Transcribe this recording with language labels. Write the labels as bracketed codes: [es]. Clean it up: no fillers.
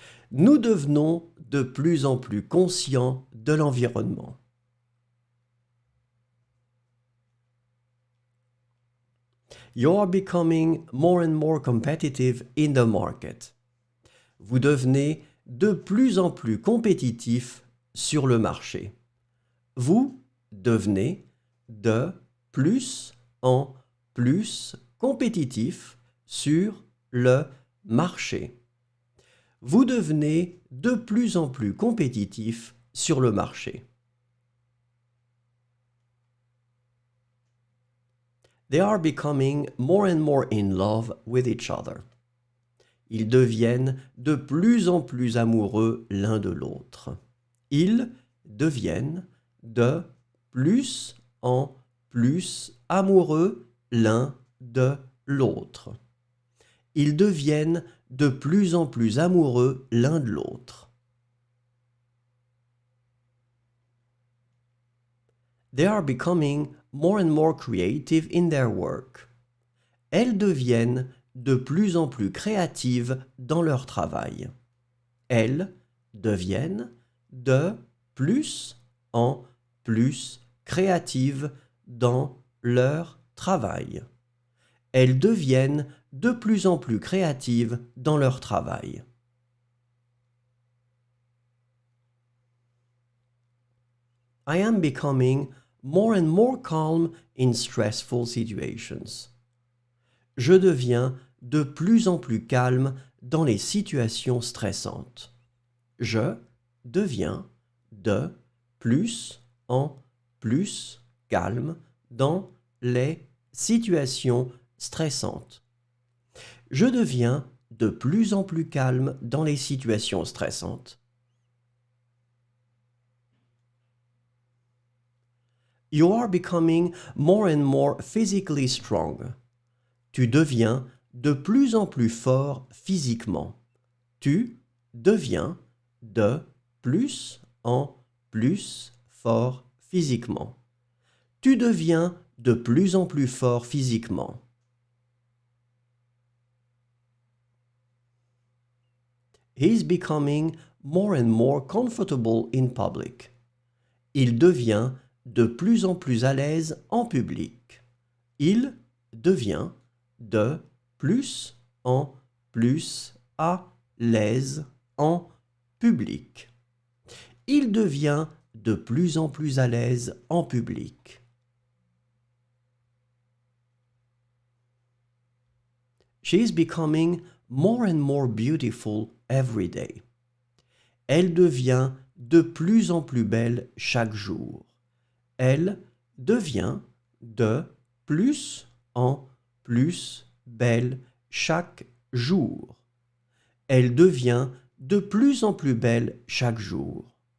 [fr] Nous devenons de plus en plus conscients de l'environnement. [en] You are becoming more and more competitive in the market. [fr] Vous devenez de plus en plus compétitif sur le marché. Vous devenez de plus en plus compétitif sur le marché. Vous devenez de plus en plus compétitif sur le marché. [en] They are becoming more and more in love with each other. [fr] Ils deviennent de plus en plus amoureux l'un de l'autre. Ils deviennent de plus en plus amoureux l'un de l'autre. Ils deviennent de plus en plus amoureux l'un de l'autre. [en] They are becoming more and more creative in their work. [fr] Elles deviennent de plus en plus créatives dans leur travail. Elles deviennent de plus en plus créatives dans leur travail. Elles deviennent de plus en plus créatives dans leur travail. [en] I am becoming more and more calm in stressful situations. [fr] Je deviens de plus en plus calme dans les situations stressantes. Je deviens de plus en plus calme dans les situations stressantes. Je deviens de plus en plus calme dans les situations stressantes. [en] You are becoming more and more physically strong. [fr] Tu deviens de plus en plus fort physiquement. Tu deviens de plus en plus fort physiquement. Tu deviens de plus en plus fort physiquement. [en] He is becoming more and more comfortable in public. [fr] Il devient de plus en plus à l'aise en public. Il devient de plus en plus à l'aise en public. Il devient de plus en plus à l'aise en public. [en] She is becoming more and more beautiful every day. [fr] Elle devient de plus en plus belle chaque jour. Elle devient de plus en plus belle chaque jour. Elle devient de plus en plus belle chaque jour.